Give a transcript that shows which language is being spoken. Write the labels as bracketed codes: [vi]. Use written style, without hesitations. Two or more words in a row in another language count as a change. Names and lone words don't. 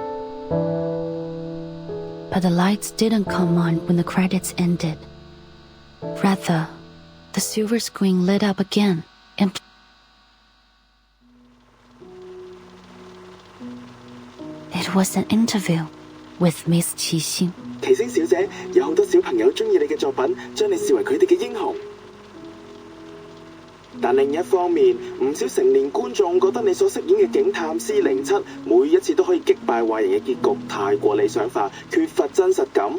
[en] But the lights didn't come on when the credits ended. Rather, the silver screen lit up again and it was an interview with Miss Qixing. [yue] 奇星小姐，有好多小朋友中意你嘅作品，將你視為佢哋嘅英雄。但另一方面，唔少成年觀眾覺得你所飾演嘅警探407每一次都可以擊敗壞人嘅結局太過理想化，缺乏真實感。